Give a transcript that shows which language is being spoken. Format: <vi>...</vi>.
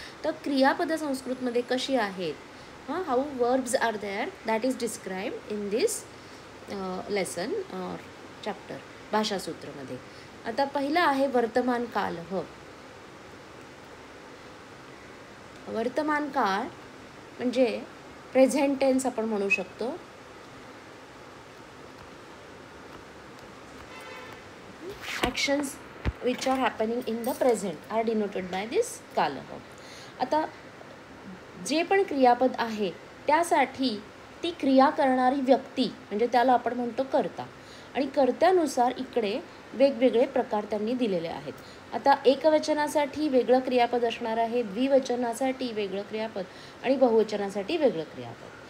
<mr>तर क्रियापद संस्कृतमध्ये कशी आहेत,</mr> <en>How verbs are there, that is described in this lesson और chapter भाषासूत्रमध्ये.</en> <mr>आता पहिला आहे वर्तमान काल. वर्तमान काळ म्हणजे प्रेझेंट टेन्स आपण म्हणू शकतो.</mr> <en>Actions which are happening in the present are denoted by this कालः.</en> <mr>आता जे पण क्रियापद आहे त्यासाठी ती क्रिया करणारी व्यक्ती म्हणजे त्याला आपण म्हणतो कर्ता, आणि कर्त्यानुसार इकडे वेगवेगळे प्रकार त्यांनी दिलेले आहेत. आता एकवचनासाठी वेगळं क्रियापद असणार आहे, द्विवचनासाठी वेगळं क्रियापद आणि बहुवचनासाठी वेगळं क्रियापद.</mr>